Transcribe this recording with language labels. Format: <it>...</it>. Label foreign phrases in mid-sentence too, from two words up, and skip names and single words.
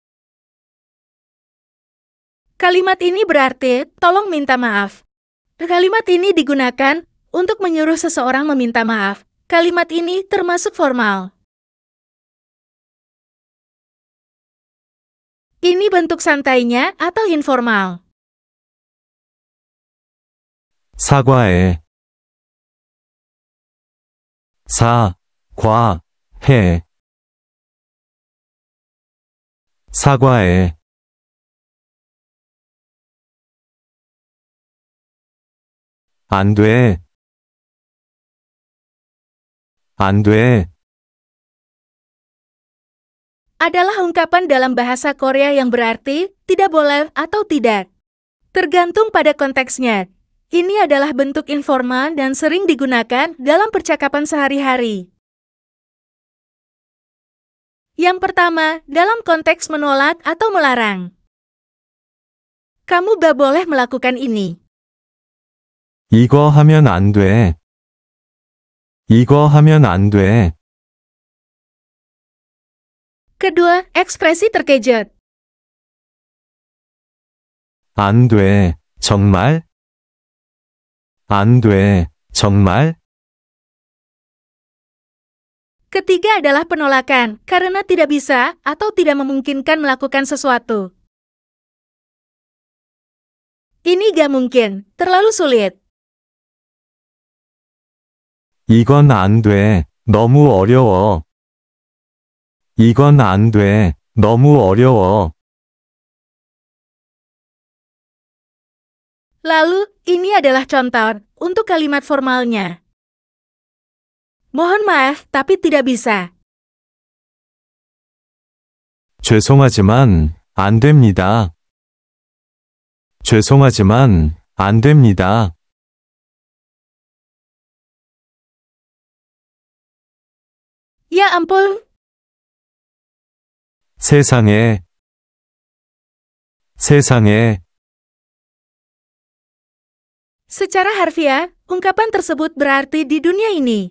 <id>Kalimat ini berarti, tolong minta maaf. Kalimat ini digunakan untuk menyuruh seseorang meminta maaf. Kalimat ini termasuk formal. Ini bentuk santainya atau informal.</id> <ko>사과해. 사과해. 사과해. 안 돼. 안 돼.</ko> <id>Adalah ungkapan dalam bahasa Korea yang berarti tidak boleh atau tidak. Tergantung pada konteksnya. Ini adalah bentuk informal dan sering digunakan dalam percakapan sehari-hari. Yang pertama, dalam konteks menolak atau melarang. Kamu gak boleh melakukan ini.</id> <ko>이거 하면 안 돼. 이거 하면 안 돼.</ko> <id>Kedua, ekspresi terkejut.</id> <ko>안 돼. 정말? 안 돼. 정말?</ko> <id>Ketiga adalah penolakan, karena tidak bisa atau tidak memungkinkan melakukan sesuatu. Ini gak mungkin, terlalu sulit.</id> <ko>이건 안 돼. 너무 어려워. 이건 안 돼. 너무 어려워.</ko> <id>Lalu, ini adalah contoh untuk kalimat formalnya. Mohon maaf, tapi tidak bisa.</id> <ko>죄송하지만 안 됩니다. 죄송하지만 안 됩니다.</ko> <id>Ya ampun,</id> <ko>세상에</ko> <id>secara harfiah, ungkapan tersebut berarti di dunia ini.</id>